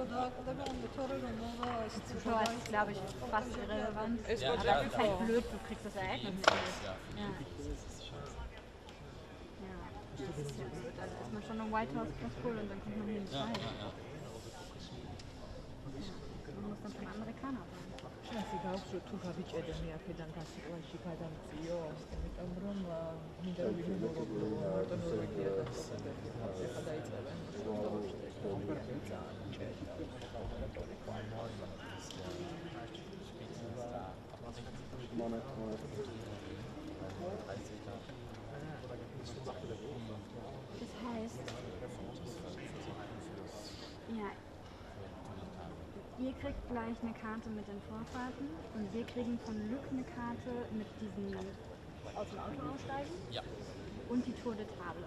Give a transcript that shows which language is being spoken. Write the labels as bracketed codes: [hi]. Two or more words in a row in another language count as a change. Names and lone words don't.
[de] Zuschauer ist, glaube ich, fast irrelevant. Aber das ist halt blöd, du kriegst das Ereignis nicht. Ja. Das ist ja blöd. Also ist man schon im White House ganz cool und dann kommt man hier nicht rein. Man muss dann von Amerikanern sein. [ka] შანსი გაქვს რომ თუ გავიჭედე მე აქედან გასიყვანში გადამწიო, იმიტომ რომ მინდა ვიმოვო ნორვეგია და ახლა დაიწყებენ. [de] Das heißt, ja, ihr kriegt gleich eine Karte mit den Vorfahrten und wir kriegen von Luc eine Karte mit diesen aus dem Auto aussteigen und die [fr] Tour de Table.